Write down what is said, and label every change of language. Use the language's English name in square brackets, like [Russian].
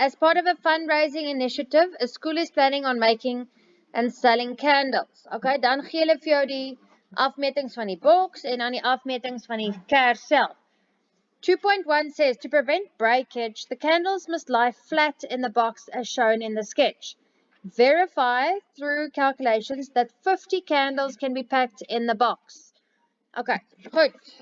[English] As part of a fundraising initiative, a school is planning on making and selling candles. [Afrikaans] Okay, dan gee hulle vir jou die afmetings van die box en dan die afmetings van die kers self. [English] 2.1 says, to prevent breakage, the candles must lie flat in the box as shown in the sketch. Verify through calculations that 50 candles can be packed in the box. Okay, goed.